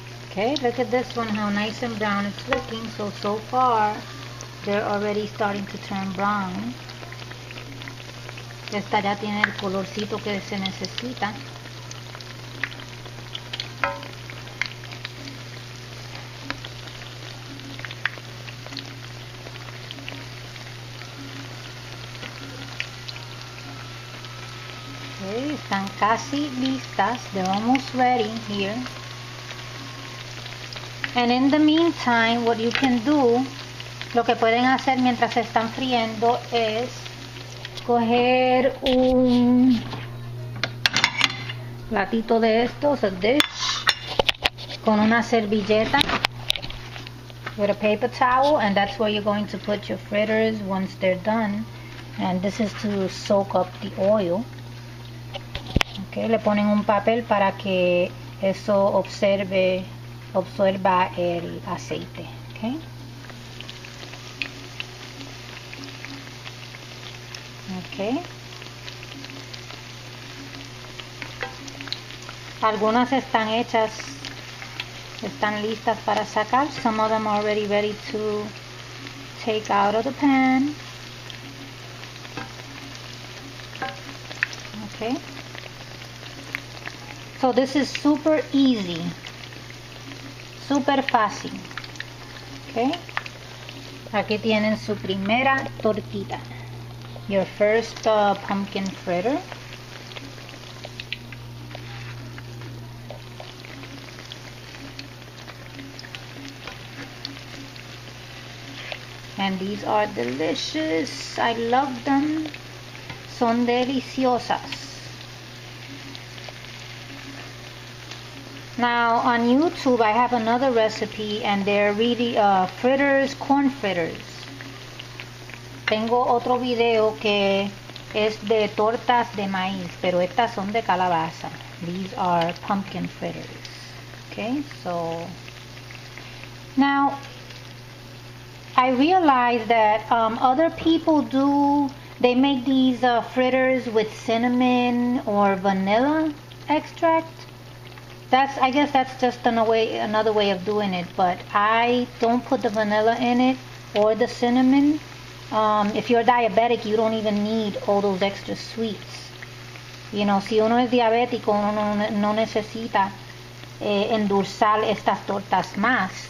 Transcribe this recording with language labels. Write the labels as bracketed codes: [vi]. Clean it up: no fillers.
[en] Okay, look at this one, how nice and brown it's looking. So far, they're already starting to turn brown. [es] Esta ya tiene el colorcito que se necesita. Okay, están casi listas. [en] They're almost ready here. And in the meantime, what you can do [es] Lo que pueden hacer mientras se están friendo es coger un platito de estos, [en] a dish, [es] con una servilleta, [en] with a paper towel, and that's where you're going to put your fritters once they're done. And this is to soak up the oil. [es] Okay, le ponen un papel para que eso absorba el aceite. Okay. [en] Okay. [es] Algunas están hechas, están listas para sacar. [en] Some of them are already ready to take out of the pan. Okay. So this is super easy, [es] super fácil. [en] Okay. [es] Aquí tienen su primera tortita. [en] Your first pumpkin fritter. And these are delicious. I love them. [es] Son deliciosas. [en] Now on YouTube I have another recipe, and they're really fritters, corn fritters. [es] Tengo otro video que es de tortas de maíz, pero estas son de calabaza. [en] These are pumpkin fritters. Okay, so now I realize that other people they make these fritters with cinnamon or vanilla extract. I guess that's just another way of doing it, but I don't put the vanilla in it or the cinnamon. If you're diabetic, you don't even need all those extra sweets. You know, [es] si uno es diabético, uno no necesita endulzar estas tortas más.